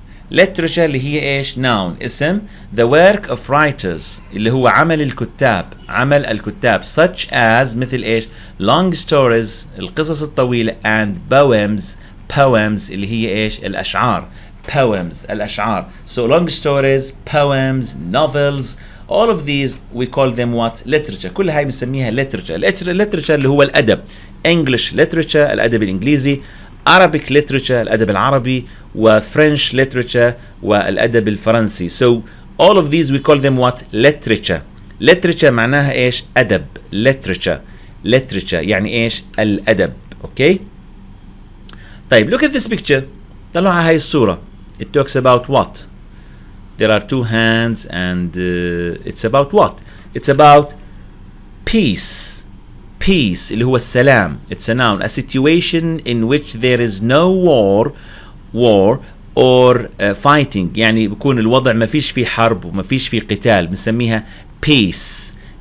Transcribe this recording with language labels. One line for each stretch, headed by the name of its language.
Arabic: Literature اللي هي إيش؟ noun اسم.
English: The work of writers
Arabic: اللي هو عمل الكتاب. عمل الكتاب
English: such as
Arabic: مثل إيش؟
English: long stories
Arabic: القصص الطويلة and poems اللي هي إيش؟ الأشعار. Poems الأشعار.
English: So long stories, poems, novels, all of these we call them what? Literature.
Arabic: كل هاي بنسميها literature. literature اللي هو الأدب.
English: English literature
Arabic: الأدب الإنجليزي.
English: Arabic literature
Arabic: الأدب العربي و
English: French literature
Arabic: والأدب الفرنسي.
English: So all of these we call them what? Literature.
Arabic: Literature معناها إيش؟ أدب. Literature يعني إيش؟ الأدب.
English: Okay. طيب look at this picture.
Arabic: طلعوا على هاي الصورة.
English: It talks about what? There are two hands and it's about what? It's about peace.
Arabic: Peace اللي هو السلام.
English: It's a noun. A situation in which there is no war or fighting.
Arabic: يعني بيكون الوضع ما فيش فيه حرب وما فيش فيه قتال. بنسميها peace.